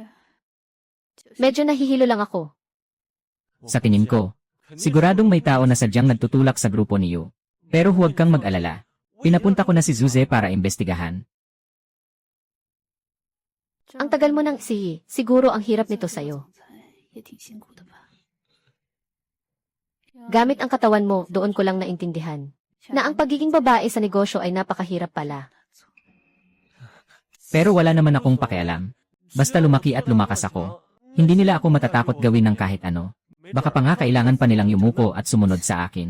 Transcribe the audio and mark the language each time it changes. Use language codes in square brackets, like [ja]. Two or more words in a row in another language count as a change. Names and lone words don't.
[tl] Medyo nahihilo lang ako. Sa tingin ko, siguradong may tao na sadyang nagtutulak sa grupo niyo. Pero huwag kang mag-alala. Pinapunta ko na si Zuze para imbestigahan. Ang tagal mo nang isihi, siguro ang hirap nito sa'yo. [zh] 也挺辛苦的吧？ [tl] Gamit ang katawan mo, doon ko lang naintindihan. Na ang pagiging babae sa negosyo ay napakahirap pala. Pero wala naman akong pakialam. Basta lumaki at lumakas ako. Hindi nila ako matatakot gawin ng kahit ano. Baka pa nga kailangan pa nilang yumuko at sumunod sa akin.